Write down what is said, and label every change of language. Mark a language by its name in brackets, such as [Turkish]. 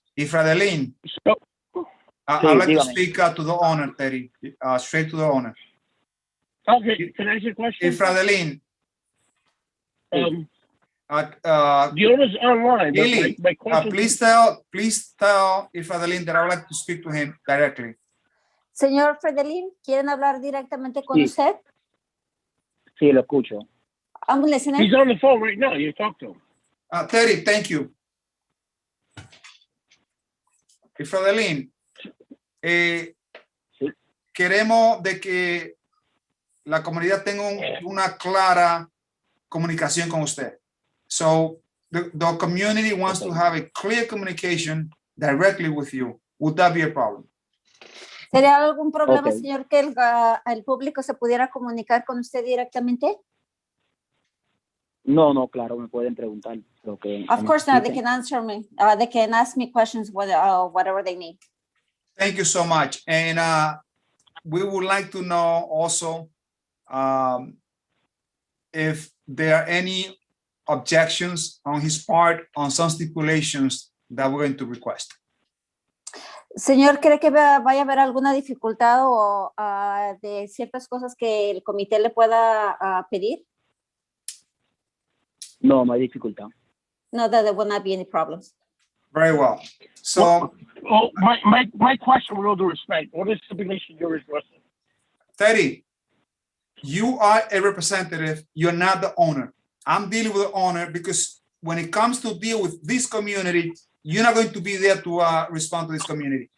[English] Ifradelin, I'd like to speak to the owner, Teddy, straight to the owner. Okay, can I ask you a question? Ifradelin. The owner's online. but Lily, my question please tell Ifradelin that I would like to speak to him directly. [Spanish] Señor Fredelin, ¿quieren hablar directamente con usted? Sí, lo escucho. [English] I'm listening. He's on the phone right now. You talk to him. Teddy, thank you. [Spanish] Frodelín, queremos de que la comunidad tenga una clara comunicación con usted. [English] So the community wants to have a clear communication directly with you. Would that be a problem? [Spanish] ¿Sería algún problema, [English] Ok. [Spanish] señor, que el público se pudiera comunicar con usted directamente? No, claro, me pueden preguntar lo que [English] Of course not. They [Spanish] necesiten. [English] can answer me. They can ask me questions, whatever they need. Thank you so much. And we would like to know also if there are any objections on his part on some stipulations that we're going to request. [Spanish] Señor, ¿cree que vaya a haber alguna dificultad o de ciertas cosas que el comité le pueda pedir? No hay dificultad. [English] No, that there will not be any problems. Very well. So, Oh, my question, with all due respect, what is stipulation you're requesting? Teddy, you are a representative. You're not the owner. I'm dealing with the owner because when it comes to deal with this community, you're not going to be there to respond to this community.